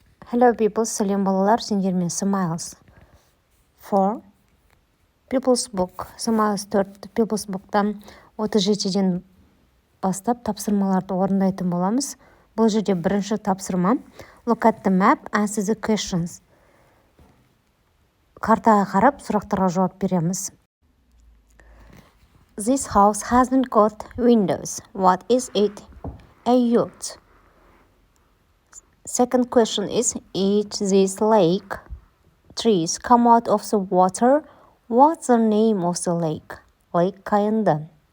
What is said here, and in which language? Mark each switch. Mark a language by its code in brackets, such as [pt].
[en] Hello people, [kk] сәлем балалар, сендермен Smiles-4 Pupil's book, Smiles-4 Pupil's book'тан 37-ден бастап тапсырмаларды орындайтын боламыз. Бұл жерде бірінші тапсырма. [en] Look at the map, answer the questions. [kk] Картаға қарап, сұрақтарға жауап береміз. [en] This house hasn't got windows. What is it? A yacht. Second question is this lake? Trees come out of the water. What's the name of the lake? Lake Kayandan.